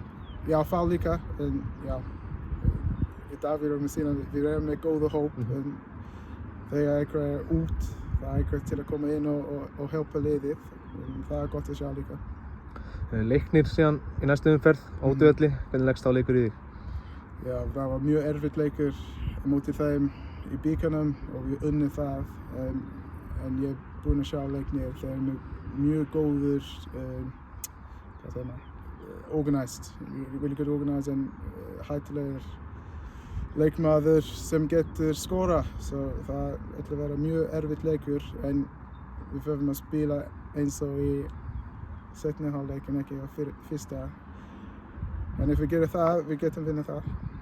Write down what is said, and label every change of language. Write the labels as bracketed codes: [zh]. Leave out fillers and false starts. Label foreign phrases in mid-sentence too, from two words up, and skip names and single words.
[is] Já, Fall líka, en já, í dag við erum með góða hóp, en þegar einhver út, það einhver til að koma inn og hjálpa liðið, en það gott að sjá líka. Leiknir síðan í næstu umferð, Ódvelli, hvernig leggst þá leikur í þig? Já, það var mjög erfitt leikur á móti þeim í bikarnum og við unnum það, en ég búinn að sjá leiknir, þeir eru mjög góður, [en] organized, really good organized [is] en hættulegur leikmaður sem getur skora, svo það ætlar að vera mjög erfitt leikur en við þurfum að spila eins og í seinni hálfleik en ekki á fyrsta. En ef við gerum það, við getum vinna það.